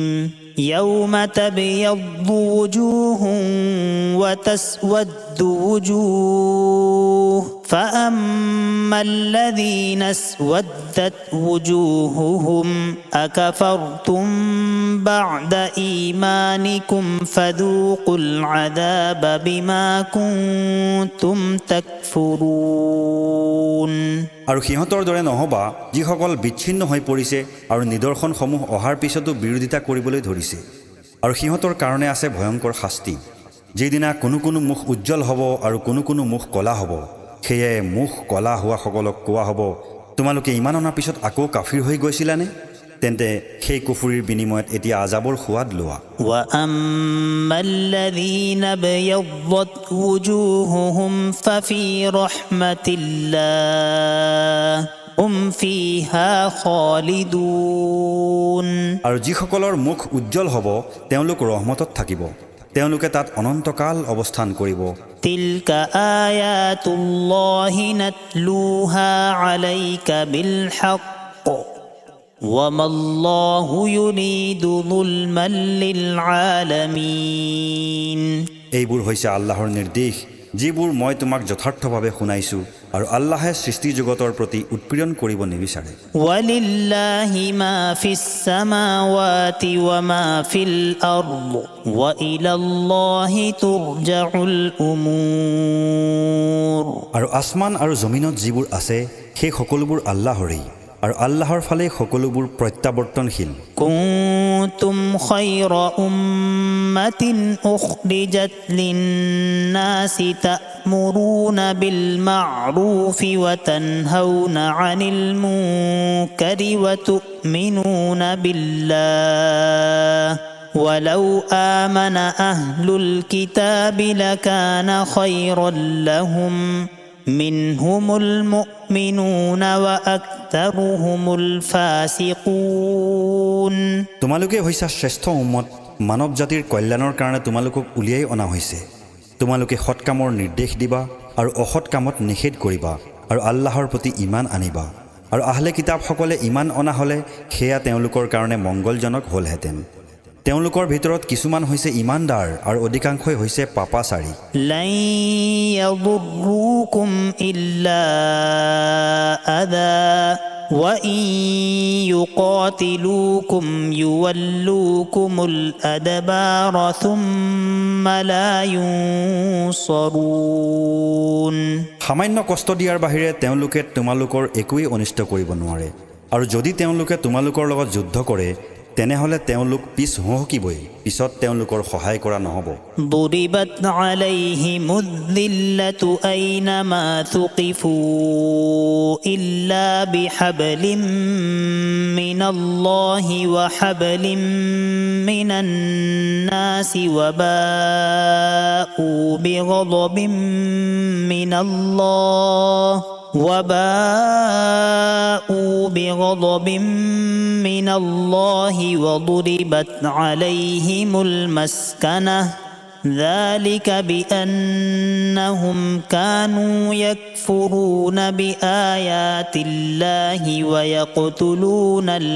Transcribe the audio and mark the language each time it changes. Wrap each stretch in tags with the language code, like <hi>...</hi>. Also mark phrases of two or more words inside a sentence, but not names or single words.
<ar>يوم تبيض وجوه وتسود وجوه فأما الذين اسودت وجوههم أكفرتم بعد إيمانكم فذوقوا العذاب بما كنتم تكفرون.</ar> <as>আৰু সিহঁতৰ দৰে নহবা যিসকল বিচ্ছিন্ন হৈ পৰিছে আৰু নিদৰ্শনসমূহ অহাৰ পিছতো বিৰোধিতা কৰিবলৈ ধৰিছে আৰু সিহঁতৰ কাৰণে আছে ভয়ংকৰ শাস্তি. যিদিনা কোনো কোনো মুখ উজ্জ্বল হ'ব আৰু কোনো কোনো মুখ কলা হ'ব সেয়ে মুখ কলা হোৱাসকলক কোৱা হ'ব তোমালোকে ইমান অনাৰ পিছত আকৌ কাফিৰ হৈ গৈছিলানে? তেন্তে সেই কুফুৰীৰ বিনিময়ত এতিয়া আজাবৰ সোৱাদ লোৱা.</as> <ar>وأما الذين ابيضت وجوههم ففي رحمة الله هم فيها خالدون.</ar> <as>আৰু যিসকলৰ মুখ উজ্জ্বল হ'ব তেওঁলোক ৰহমতত থাকিব, তেওঁলোকে তাত অনন্তকাল অৱস্থান কৰিব.</as> <ar>تلك آيات الله نتلوها عليك بالحق وما الله يريد ظلما للعالمين.</ar> <as>এইবোৰ হৈছে আল্লাহৰ নিৰ্দেশ যিবোৰ মই তোমাক যথাৰ্থভাৱে শুনাইছো আৰু আল্লাহে সৃষ্টি জগতৰ প্ৰতি উৎপীড়ন কৰিব নিবিচাৰে.</as> <ar>ولله ما في السماوات وما في الأرض وإلى الله ترجع الأمور.</ar> <as>আৰু আসমান আৰু জমিনত যিবোৰ আছে সেই সকলোবোৰ আল্লাহৰেই আৰু আল্লাহৰ ফালে সকলোবোৰ প্ৰত্যাৱৰ্তনশীল.</as> <ar>كنتم خير أمة أخرجت للناس تأمرون بالمعروف وتنهون عن المنكر وتؤمنون بالله ولو آمن أهل الكتاب لكان خيرا لهم منهم المؤمنون وأكثرهم الفاسقون</ar> <as>তোমালোকে হৈছা শ্ৰেষ্ঠ উম্মত মানৱ জাতিৰ কল্যাণৰ কাৰণে তোমালোকক উলিয়াই অনা হৈছে তোমালোকে সৎ কামৰ নিৰ্দেশ দিবা আৰু অসৎ কামত নিষেধ কৰিবা আৰু আল্লাহৰ প্ৰতি ঈমান আনিবা আৰু আহলে কিতাবসকলে ঈমান অনা হ'লে সেয়া তেওঁলোকৰ কাৰণে মংগলজনক হ'লহেঁতেন তেওঁলোকৰ ভিতৰত কিছুমান হৈছে ঈমানদাৰ আৰু অধিকাংশই হৈছে পাপাচাৰী</as> <ar>لن يضروكم إلا أذى وإن يقاتلوكم يولوكم الأدبار ثم لا ينصرون</ar> <as>সামান্য কষ্ট দিয়াৰ বাহিৰে তেওঁলোকে তোমালোকৰ একোৱেই অনিষ্ট কৰিব নোৱাৰে আৰু যদি তেওঁলোকে তোমালোকৰ লগত যুদ্ধ কৰে তেনেহলে তেওঁলোক পিছ হুহকিবই পিছত তেওঁলোকৰ সহায় কৰা নহব</as> <ar>ضربت عليهم الذلة أينما ثقفوا إلا بحبل من الله وحبل من الناس وباءوا بغضب من الله وضربت عليهم المسكنة ذلك بأنهم كانوا يكفرون بآيات الله ويقتلون</ar>